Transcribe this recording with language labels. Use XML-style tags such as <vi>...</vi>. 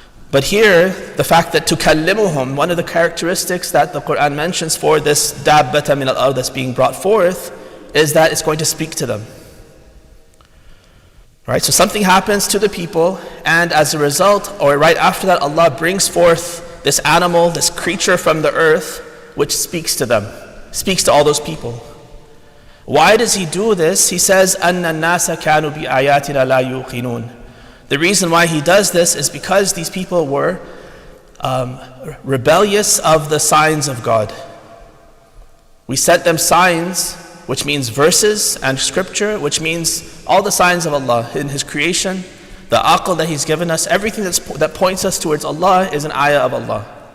<en>But here, the fact that tukallimuhum, one of the characteristics that the Quran mentions for this dabbata min al-ard that's being brought forth, is that it's going to speak to them. Right? So something happens to the people, and as a result, or right after that, Allah brings forth this animal, this creature from the earth, which speaks to them, speaks to all those people. Why does He do this? He says,</en> <ar>أَنَّ النَّاسَ كَانُوا بِآيَاتِنَا لَا يُوقِنُونَ.</ar> <en>The reason why He does this is because these people were rebellious of the signs of God. We set them signs, which means verses, and scripture, which means all the signs of Allah in His creation, the aql that He's given us, everything that points us towards Allah is an ayah of Allah.</en>